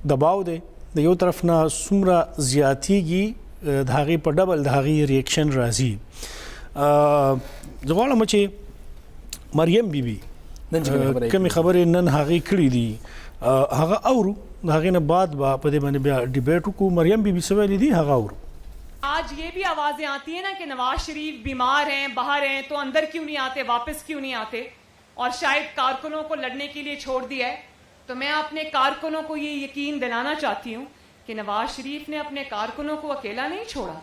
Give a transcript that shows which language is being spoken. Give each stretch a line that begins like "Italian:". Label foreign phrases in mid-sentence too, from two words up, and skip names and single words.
Pashto: دباو دی د یو طرف نه څومره زیاتیږي د هغې په ډبل د هغې ریاکشن راځي. زه غواړم چې مریم بی بی کومې خبرې نن هغې کړي دي هغه اورو، د هغې نه بعد به په دې باندې بیا ډیبیټ وکړو. مریم بی بی څه ویلي دي هغه اورو.
Urdu: آج یہ بھی آوازیں آتی ہیں نا کہ نواز شریف بیمار ہیں، باہر ہیں، تو اندر کیوں نہیں آتے، واپس کیوں نہیں آتے، اور شاید کارکنوں کو لڑنے کے لیے چھوڑ دیا ہے. تو میں اپنے کارکنوں کو یہ یقین دلانا چاہتی ہوں کہ نواز شریف نے اپنے کارکنوں کو اکیلا نہیں چھوڑا.